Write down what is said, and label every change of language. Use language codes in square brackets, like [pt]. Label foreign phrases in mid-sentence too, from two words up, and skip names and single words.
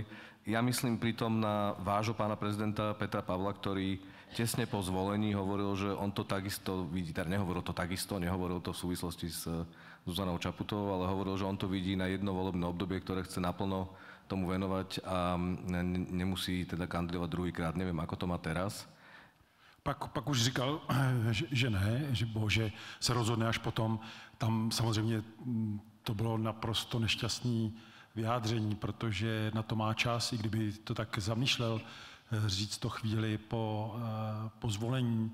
[sk] Ja myslím pritom na vášho pána prezidenta Petra Pavla, ktorý tesne po zvolení hovoril, že on to takisto vidí, teda nehovoril to v súvislosti s Zuzanou Čaputovou, ale hovoril, že on to vidí na jedno volebné obdobie, ktoré chce naplno tomu venovať a nemusí teda kandidovať druhýkrát. Neviem, ako to má teraz. [cs] Pak už říkal, že ne, že se rozhodne až potom. Tam samozřejmě to bylo naprosto nešťastné vyjádření, protože na to má čas, i kdyby to tak zamýšlel, říct to chvíli po zvolení.